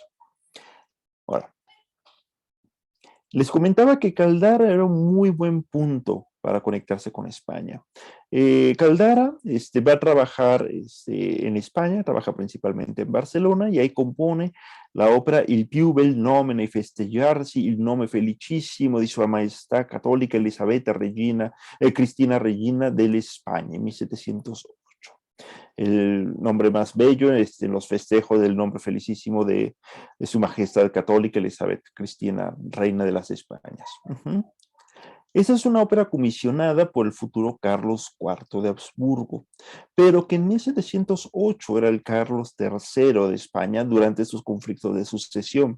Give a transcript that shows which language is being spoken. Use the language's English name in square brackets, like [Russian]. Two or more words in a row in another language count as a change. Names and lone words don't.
[Spanish] Ahora, les comentaba que Caldara era un muy buen punto para conectarse con España. Caldara va a trabajar en España, trabaja principalmente en Barcelona, y ahí compone la ópera Il più bel nome nei festeggiarsi, il nome felicissimo di Sua Maestà Cattolica Elisabetta Regina, Cristina Regina dell'España, en 1708. El nombre más bello en los festejos del nombre felicísimo de Su Majestad Católica Elizabeth Cristina, Reina de las Españas. Esa es una ópera comisionada por el futuro Carlos IV de Habsburgo, pero que en 1708 era el Carlos III de España durante sus conflictos de sucesión.